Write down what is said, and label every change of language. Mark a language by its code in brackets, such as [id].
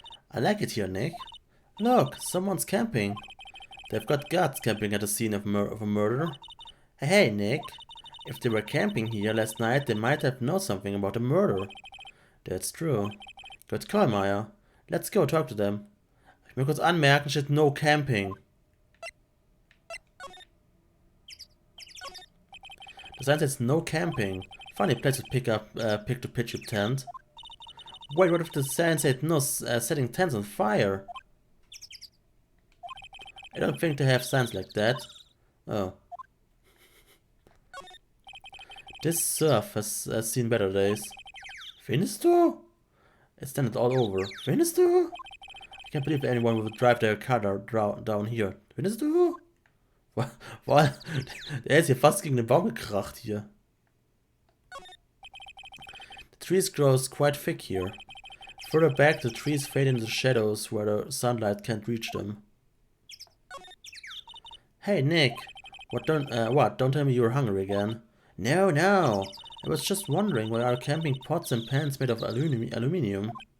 [en] I like it here, Nick. Look, someone's camping. They've got guards camping at the scene of a murder. Hey, Nick. If they were camping here last night, they might have known something about the murder. That's true. Good call, Maya. Let's go talk to them. [de] Ich will kurz anmerken, steht no camping. [en] The sign says no camping. Funny place to pick to pitch your tent. Wait, what if the sign said no setting tents on fire? I don't think they have signs like that. Oh. This surf has seen better days. [de] Findest du? [en] It's standing all over. [de] Findest du? [en] I can't believe anyone would drive their car down here. [de] Findest du? Boah, der ist hier fast gegen den Baum gekracht hier. [en] The trees grow quite thick here. Further back, the trees fade into the shadows where the sunlight can't reach them. Hey, Nick. What? Don't tell me you're hungry again. No, no. I was just wondering why are camping pots and pans made of aluminium?